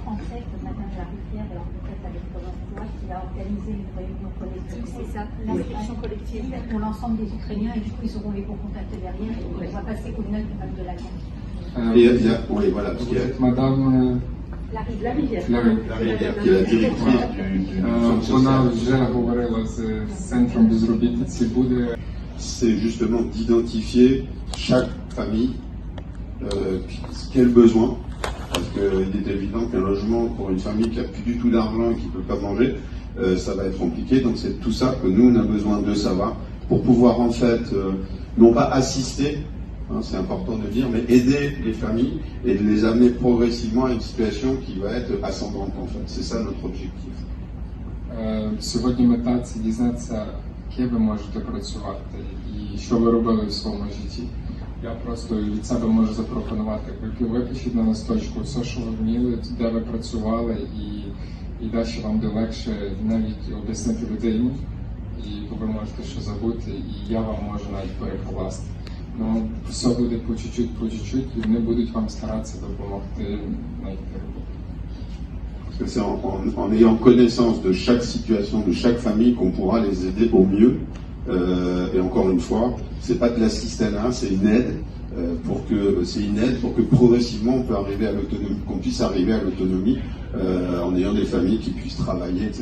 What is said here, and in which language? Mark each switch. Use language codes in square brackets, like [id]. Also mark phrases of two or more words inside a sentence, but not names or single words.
[fr] En français, ce matin, j'arrive hier, alors peut-être avec Pôle emploi, qui va organiser une réunion collective. C'est ça, l'inscription collective pour l'ensemble des Ukrainiens, et du coup, ils auront les bons contacts derrière, et on va passer aux notes de la langue. Oui, voilà, parce qu'il y a Madame La rivière. la rivière qui est la directrice du [uk] вона [fr] social. [uk] вже говорила з центром безробітниці, буде [fr] C'est justement d'identifier chaque famille quel besoin, parce qu'il est évident qu'un logement pour une famille qui a plus du tout d'argent et qui ne peut pas manger, ça va être compliqué. Donc c'est tout ça que nous on a besoin de savoir pour pouvoir en fait non pas assister, c'est important de dire, mais aider les familles et de les amener progressivement à une situation qui va être ascendante en fait. C'est ça notre objectif. [uk] Сьогодні мета це дізнатися, яке ви можете працювати і що ви робили в своєму житті. Я просто від себе можу запропонувати, випишіть на листочку все, що ви вміли, де ви працювали, і далі вам буде легше навіть об'яснити людині, і ви можете що забути, і я вам можу навіть перекласти. Ну, все буде [ru] по чуть-чуть, [uk] і вони будуть вам старатися допомогти знайти роботу. [fr] Parce que c'est en ayant connaissance de chaque situation, de chaque famille qu'on pourra les aider au mieux. Et encore une fois, c'est pas de l'assistanat, c'est une aide pour que progressivement on peut arriver à l'autonomie, qu'on puisse arriver à l'autonomie en ayant des familles qui puissent travailler, etc.